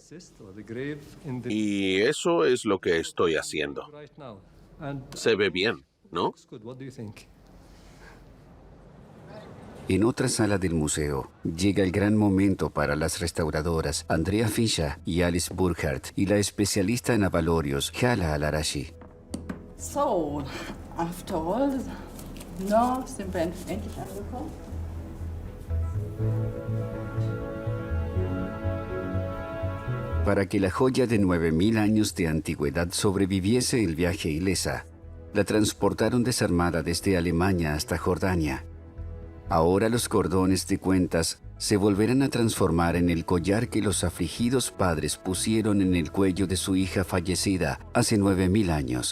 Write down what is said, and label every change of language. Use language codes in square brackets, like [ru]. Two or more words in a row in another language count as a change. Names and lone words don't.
[es] Y eso es lo que estoy haciendo. Se ve bien, ¿no? En otra sala del museo, llega el gran momento para las restauradoras Andrea Fischer y Alice Burkhardt y la especialista en abalorios Hala Al-Arashi. [en] So, after all, no, [de] sind wir endlich angekommen. [es] Para que la joya de 9000 años de antigüedad sobreviviese el viaje ilesa, la transportaron desarmada desde Alemania hasta Jordania. Ahora los cordones de cuentas se volverán a transformar en el collar que los afligidos padres pusieron en el cuello de su hija fallecida hace 9000 años.